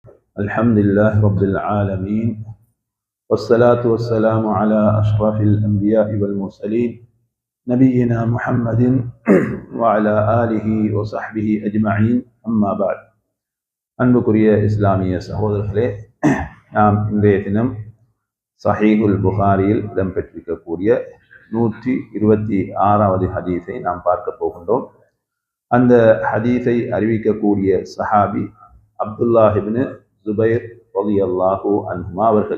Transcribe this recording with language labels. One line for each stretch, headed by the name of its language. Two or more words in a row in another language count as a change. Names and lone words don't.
Arabic: الحمد لله رب العالمين والصلاة والسلام على أشرف الأنبياء والمرسلين نبينا محمد وعلى آله وصحبه أجمعين أما بعد
Tamil: அன்புக்குரிய இஸ்லாமிய சகோதரர்களே, நாம் இன்றைய தினம் சஹீஹுல் புகாரியில் இடம்பெற்றிருக்கக்கூடிய 126வது ஹதீஸை நாம் பார்க்க போகின்றோம். அந்த ஹதீஸை அறிவிக்கக்கூடிய சஹாபி அப்துல்லாஹ் இப்னு ஜுபைர்
Arabic: رضي الله عنهما
Tamil: அவர்கள்.